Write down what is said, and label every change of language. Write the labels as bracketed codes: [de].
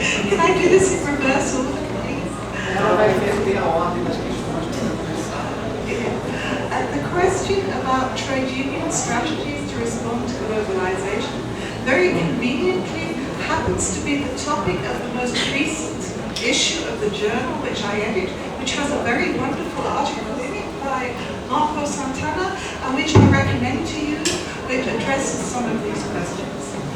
[en] Can I do this in reverse order, please? [pt] Ela vai inverter a ordem das questões. [en] The question about trade union strategies to respond to globalization very conveniently happens to be the topic of the most recent issue of the journal which I edit, which has a very wonderful article in it by Marco Santana, and which I recommend to you, which addresses some of these questions.